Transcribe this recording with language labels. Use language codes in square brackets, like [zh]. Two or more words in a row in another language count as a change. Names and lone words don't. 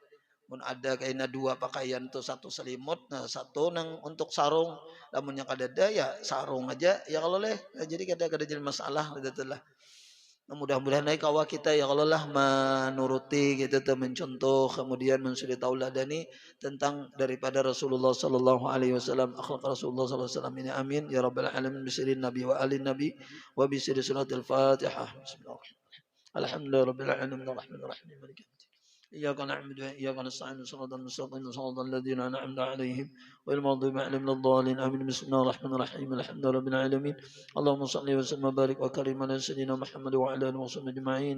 [bjn] Mun ada kaina dua pakaian tuh satu selimut, nah satu nang untuk sarung. Namun yang kada ada ya sarung aja [ar] يا الله [bjn] leh. Nah, jadi kada kada jadi masalah gitu lah. Nah, mudah-mudahan naik kawa kita [ar] يا الله [bjn] lah menuruti gitu tuh, mencontoh kemudian mensuri tauladani tentang daripada Rasulullah [ar] صلى الله عليه وسلم, [bjn] akhlak Rasulullah [ar] صلى الله عليه وسلم [bjn] ini, [ar] آمين يا رب العالمين بسر النبي وآل النبي وبسر سنة الفاتحة. بسم الله الرحمن الرحيم الحمد لله رب العالمين الرحمن الرحيم مالك يوم الدين. إياك نعبد وإياك نستعين صراط المستقيم صراط الذين أنعمت عليهم غير المغضوب عليهم ولا الضالين آمين. بسم الله الرحمن الرحيم الحمد لله رب العالمين. اللهم صل وسلم وبارك وكرم على سيدنا محمد وعلى آله وصحبه أجمعين.